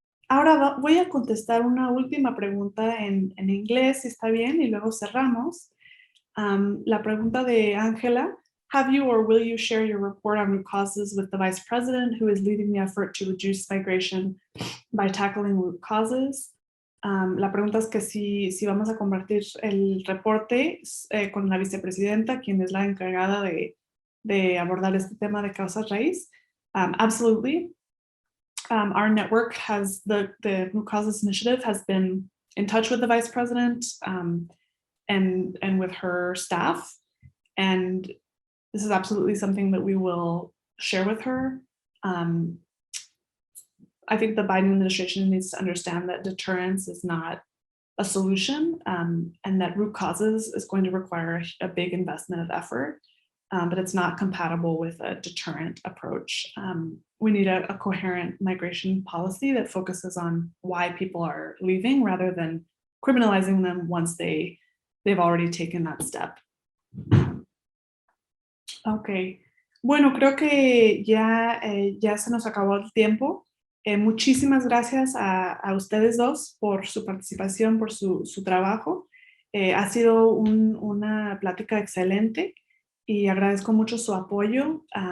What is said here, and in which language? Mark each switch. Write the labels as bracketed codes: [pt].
[es] Ahora voy a contestar una última pregunta en inglés, si está bien, y luego cerramos. La pregunta de Ángela: [en] have you or will you share your report on root causes with the Vice President who is leading the effort to reduce migration by tackling root causes? [es] La pregunta es que si vamos a compartir el reporte con la vicepresidenta, quien es la encargada de abordar este tema de causas raíz. [en] Absolutely. Our network has the Root Causes Initiative has been in touch with the Vice President and with her staff. And this is absolutely something that we will share with her. I think the Biden administration needs to understand that deterrence is not a solution, and that root causes is going to require a big investment of effort, but it's not compatible with a deterrent approach. We need a coherent migration policy that focuses on why people are leaving rather than criminalizing them once they've already taken that step. [es] Ok, bueno, creo que ya se nos acabó el tiempo. Muchísimas gracias a ustedes dos por su participación, por su trabajo. Ha sido una plática excelente y agradezco mucho su apoyo.